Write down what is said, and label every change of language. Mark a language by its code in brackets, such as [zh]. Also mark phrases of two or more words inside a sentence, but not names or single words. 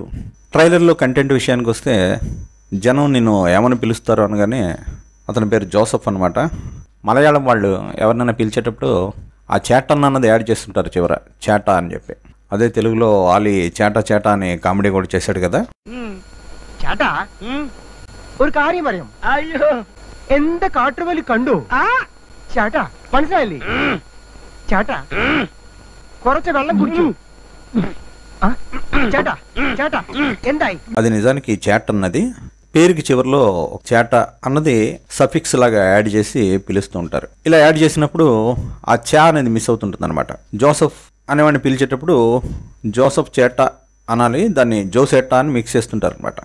[te] ట్రైలర్లో కంటెంట్ విషయానికి వస్తే, జనం నిన్ను ఏమని పిలుస్తారు అనగానే అతని పేరు జోసఫ్ అనమాట. మలయాళం వాళ్ళు ఎవరినైనా పిలిచేటప్పుడు ఆ చేటన్ అన్నది యాడ్ చేస్తుంటారు చివర, చేటా అని చెప్పి. అదే తెలుగులో ఆలి చేటా అని కామెడీ కూడా చేశాడు కదా. [ml] ചേട്ടാ ഒരു കാര്യം പറയാം. അയ്യോ എന്താ കാട്ടുവലി കണ്ടു ചേട്ടാ, മനസ്സിലായില്ലേ ചേട്ടാ? കുറച്ച് വെള്ളം കുടിച്ചു ചേട്ടാ. ചേട്ടാ എന്തായി? [te] అది నిజానికి చేట్ అన్నది పేరుకి చివరిలో చేట అన్నది సఫిక్స్ లాగా యాడ్ చేసి పిలుస్తూ ఉంటారు. ఇలా యాడ్ చేసినప్పుడు ఆ చా అనేది మిస్ అవుతుంటుంది అనమాట. జోసఫ్ అనేవాడిని పిలిచేటప్పుడు జోసఫ్ చేట అనాలి, దాన్ని జోసెట్టా అని మిక్స్ చేస్తుంటారు అనమాట.